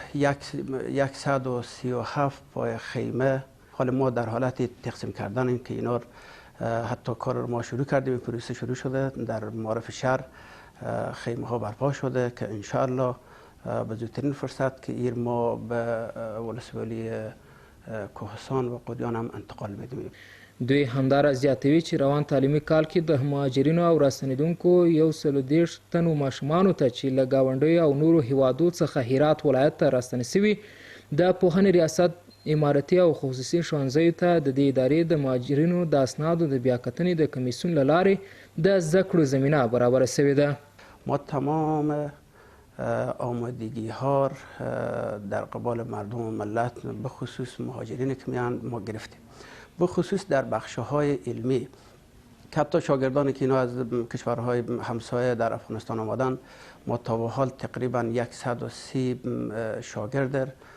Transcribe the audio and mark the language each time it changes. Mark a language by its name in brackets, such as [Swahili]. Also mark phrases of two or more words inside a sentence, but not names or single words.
[Persian] 137 پای خیمه حال ما در حالت تقسیم کردن که اینا حتی کار رو ما شروع کردیم، پروسه شروع شده در معارف شهر خیمه ها برپا شده که انشاءالله به زودترین فرصت که ایر ما به ولسوالی کوهستان و قدیان هم انتقال بدیم. [Pashto] دوی همدارس زیاتوي چې روان تعلیمي کال کې د مهاجرینو او راستنیدونکو 130 تنو ماشومانو ته چې له ګاونډیو او نورو هیوادو څخه هرات ولایت ته راستنې سوي د پوهنې ریاست امارتي او خصوصي ښوونځیو ته د دې ادارې د مهاجرینو د اسنادو د بیاکتنې د کمیسیون له لارې د زده کړو زمینه برابره سوې ده. [Persian] ما تمام آمادگی ها در قبال مردم و ملت به خصوص مهاجرین که میان ما گرفتیم، به خصوص در بخش‌های علمی که حتی شاگردانی که اینا از کشورهای همسایه در افغانستان آمدن ما تا به حال تقریبا 130 شاگرد